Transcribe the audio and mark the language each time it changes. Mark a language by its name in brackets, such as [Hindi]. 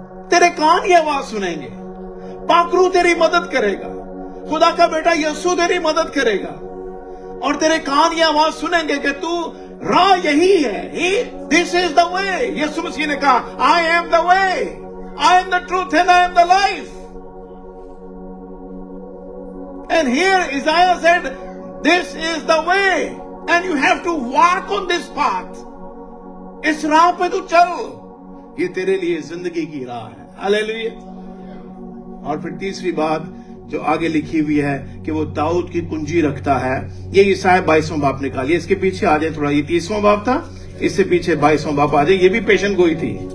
[Hindi] तेरे कान ये आवाज सुनेंगे, पाकरू तेरी मदद करेगा, खुदा का बेटा यीशु तेरी मदद करेगा और तेरे कान ये आवाज सुनेंगे कि तू राह यही है, [English] This is the way. [Hindi] यीशु मसीह ने कहा [English] I am the way, I am the truth and I am the life. And here Isaiah said this is the way and you have to walk on this path। [Hindi] इस राह पे तू चल, ये तेरे लिए जिंदगी की राह है। हालेलुया। और फिर तीसरी बात जो आगे लिखी हुई है कि वो दाऊद की कुंजी रखता है, ये ईसाया 22वां बाप निकालिए, इसके पीछे आ जाए थोड़ा, ये 30वां बाप था, इससे पीछे 22वां बाप आ जाए, ये भी पेशेंट गोई थी।